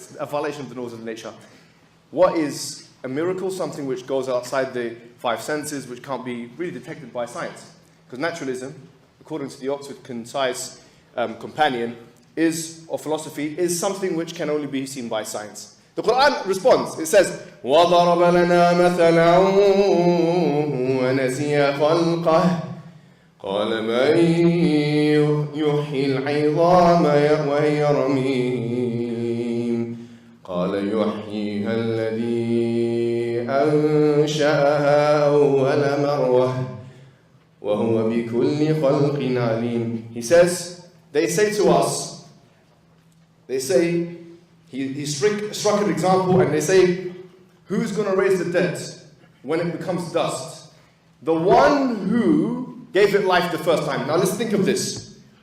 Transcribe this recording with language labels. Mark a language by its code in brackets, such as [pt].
[en] It's a violation of the laws of nature. What is a miracle? Something which goes outside the 5 senses, which can't be really detected by science. Because naturalism, according to the Oxford Concise Companion, or philosophy, is something which can only be seen by science. The Quran responds. It says, [ar] وَضَرَبَ لَنَا مَثَلًا وَنَسِيَ خَلْقَهُ قال من يحيي العظام وهي رميم قال يحييها الذي أنشأها أول مرة وهو بكل خلق عليم. [en] He says, they say to us, he struck an example and they say, who's going to raise the dead when it becomes dust? The one who gave it life the first time. Now let's think of this.